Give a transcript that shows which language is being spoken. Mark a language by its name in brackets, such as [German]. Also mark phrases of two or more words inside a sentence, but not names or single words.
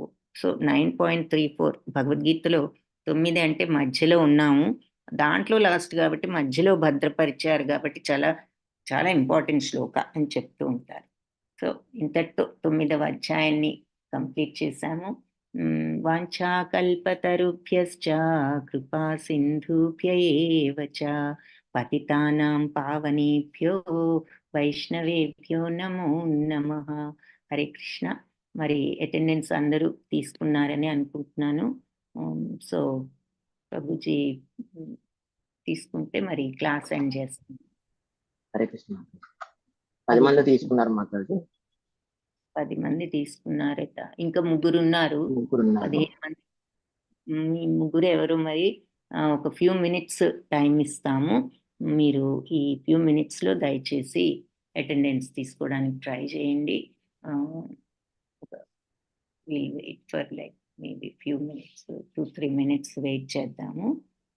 [Telugu] సో 9.34 భగవద్గీతలో 9 అంటే మధ్యలో ఉన్నాము, దాంట్లో లాస్ట్ కాబట్టి మధ్యలో భద్రపరిచారు కాబట్టి చాలా చాలా ఇంపార్టెంట్ శ్లోక అని చెప్తూ ఉంటారు. సో ఇంతటితో 9వ అధ్యాయాన్ని కంప్లీట్ చేశాము. [Sanskrit] వాంఛాకల్పతరుభ్యశ్చ కృపా సింధుభ్య ఏవ చ పతితానాం పావనేభ్యో వైష్ణవేభ్యో నమో నమః. హరే కృష్ణ. [Telugu] మరి అటెండెన్స్ అందరూ తీసుకున్నారని అనుకుంటున్నాను. సో ప్రభుజీ తీసుకుంటే మరి [English] class end [Telugu] చేస్తాం. [Sanskrit] హరే కృష్ణ. [Telugu] 10 మంది తీసుకున్నారు మాట్లాడి. 10 మంది తీసుకున్నారట. ఇంకా 3 ఉన్నారు. 15 మంది. మీ 3 ఎవరు మరి ఒక [English] few minutes time [Telugu] ఇస్తాము. మీరు ఈ [English] few minutes [Telugu] దయచేసి అటెండెన్స్ తీసుకోవడానికి ట్రై చేయండి. [English] we'll wait for like maybe few minutes, 2-3 minutes [Telugu] వెయిట్ చేద్దాము.